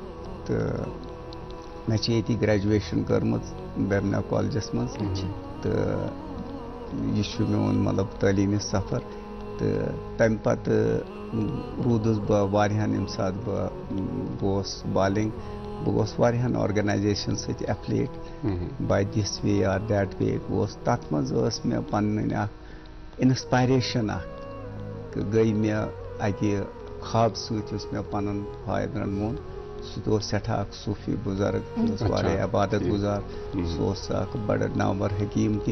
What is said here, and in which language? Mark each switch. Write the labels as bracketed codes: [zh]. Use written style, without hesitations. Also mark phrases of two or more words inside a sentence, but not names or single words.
[ks] تہٕ مےٚ چھِ ییٚتی گریجویشن کٔرمٕژ بیمنا کالجس منٛز. تہٕ یہِ چھُ میون مطلب تعلیٖمی سفر. تہٕ تمہِ پتہٕ روٗدُس بہٕ واریاہن, ییٚمہِ ساتہٕ بہٕ گوس بالِنٛگ, بہٕ گوس واریاہن آرگنایزیشن سۭتۍ ایفلیٹ, [en] by this way or that way [ks] گوس. تتھ منٛز ٲس مےٚ پنٕنۍ اکھ انسپایریشن اکھ, گٔے مےٚ اکہِ خواب سۭتۍ یُس مےٚ پنُن فادرن ووٚن. سُہ تہِ اوس سٮ۪ٹھاہ اکھ صوٗفی بُزرگ, سُہ اوس واریاہ عبادت گُزار, سُہ اوس اکھ بڑٕ نامور حکیٖم تہِ.